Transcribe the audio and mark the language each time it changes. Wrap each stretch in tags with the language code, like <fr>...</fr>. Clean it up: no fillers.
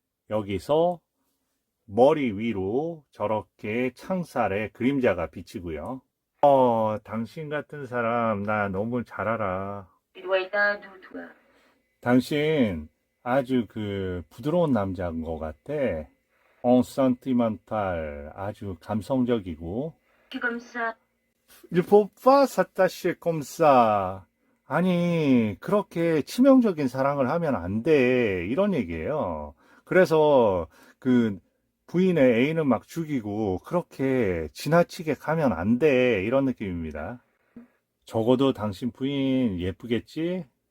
<ko>여기서 머리 위로 저렇게 창살에 그림자가 비치고요. 당신 같은 사람 나 너무 잘 알아.</ko> <fr>Tu dois être un doux, toi.</fr> <ko>당신 아주 그 부드러운 남자인 것 같아. sentimental 아주 감성적이고.</ko> <fr>Que comme ça. Il faut pas s'attacher comme ça.</fr> <ko>아니 그렇게 치명적인 사랑을 하면 안 돼. 이런 얘기예요. 그래서 그 부인의 애인을 막 죽이고 그렇게 지나치게 가면 안 돼. 이런 느낌입니다. 적어도 당신 부인 예쁘겠지?</ko>